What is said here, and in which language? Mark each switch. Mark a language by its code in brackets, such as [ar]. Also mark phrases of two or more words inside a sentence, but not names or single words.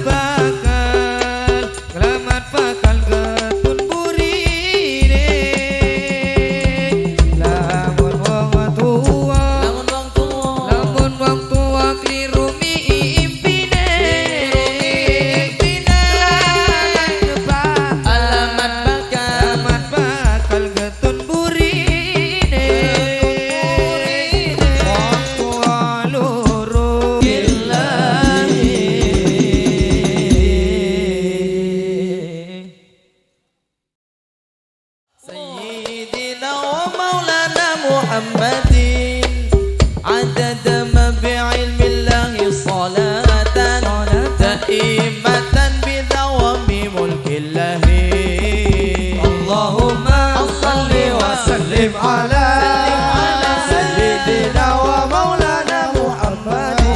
[jv] bakal getun burine lamun wong tuwa kliru mimpine nglamat bakal getun burine wong tuwa loro [ar] سيدنا ومولانا محمد عدد ما بعلم الله صلاة دائمة بدوام ملك الله اللهم صل وسلم على سيدنا ومولانا محمد